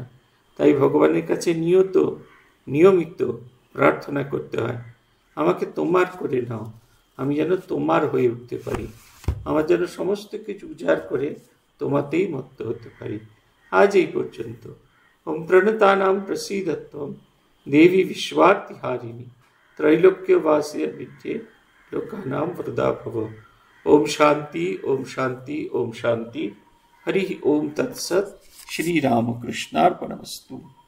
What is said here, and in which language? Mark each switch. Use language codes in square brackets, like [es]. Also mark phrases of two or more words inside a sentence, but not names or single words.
[bn] তাই ভগবানের কাছে নিয়মিত প্রার্থনা করতে হয়, আমাকে তোমার করে নাও, আমি যেন তোমার হয়ে উঠতে পারি, আমার যেন সমস্ত কিছু উজাড় করে তোমাতেই মত্ত হতে পারি। আজ এই পর্যন্ত। [sa] ওম প্রণতানাম প্রসীদত্বম দেবী বিশ্বার্তিহারিণী ত্রৈলোক্যবাসী বিদ্যে লোকানাম वरदा भव। ओम शांति ओम शांति ओम शांति। हरि ओम तत्सत। श्री रामकृष्णार्पणमस्तु।